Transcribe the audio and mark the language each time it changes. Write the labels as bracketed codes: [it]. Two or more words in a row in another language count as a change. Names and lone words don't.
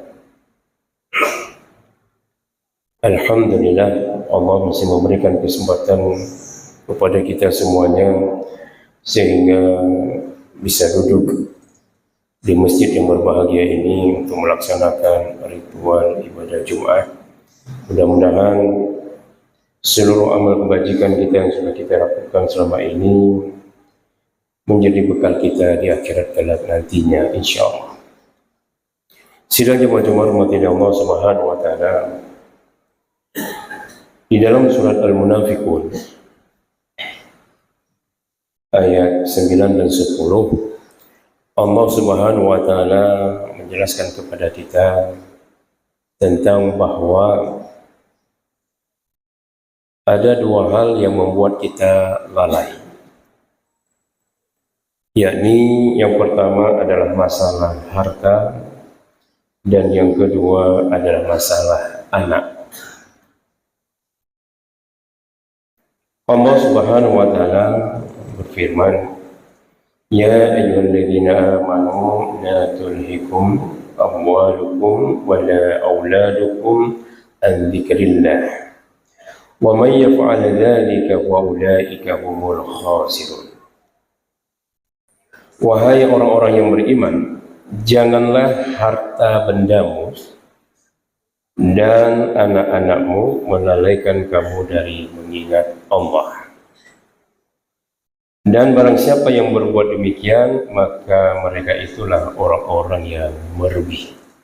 [id] Alhamdulillah, Allah masih memberikan kesempatan kepada kita semuanya sehingga bisa duduk di masjid yang berbahagia ini untuk melaksanakan ritual ibadah Jumat. Mudah-mudahan seluruh amal kebajikan kita yang sudah kita lakukan selama ini menjadi bekal kita di akhirat kelak nantinya, insyaallah. Sidang jemaah-jemaah rahmati [ar] الله سبحانه وتعالى. [id] Di dalam surat Al-Munafiqun ayat 9 dan 10, [ar] الله سبحانه وتعالى [id] menjelaskan kepada kita tentang bahwa ada dua hal yang membuat kita lalai. Yakni yang pertama adalah masalah harta dan yang kedua adalah masalah anak. [ar] الله سبحانه وتعالى berfirman, "يا أيها الذين آمنوا لا تلهكم أموالكم ولا أولادكم عن ذكر الله ومن يفعل ذلك فأولئك هم الخاسرون." [id] Wahai orang-orang yang beriman, janganlah harta bendamu dan anak-anakmu melalaikan kamu dari mengingat Allah. Dan barang siapa yang berbuat demikian, maka mereka itulah orang-orang yang merugi.